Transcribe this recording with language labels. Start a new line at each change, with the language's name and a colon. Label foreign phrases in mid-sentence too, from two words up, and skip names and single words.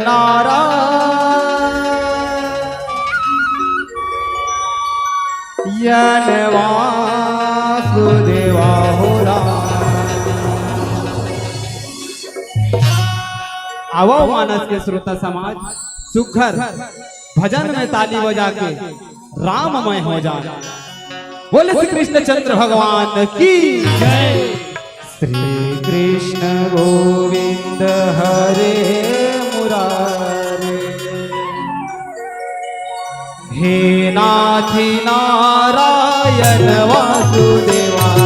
Hindi: नारायण वासुदेवा हो आवो मानस के श्रोता समाज, सुखर भजन में ताली बजा के राममय हो जाए। बोले श्री कृष्ण चंद्र भगवान की जय।
Sanskrit: श्री कृष्ण गोविंद हरे मुरारे, हे नाथी नारायण वासुदेवा।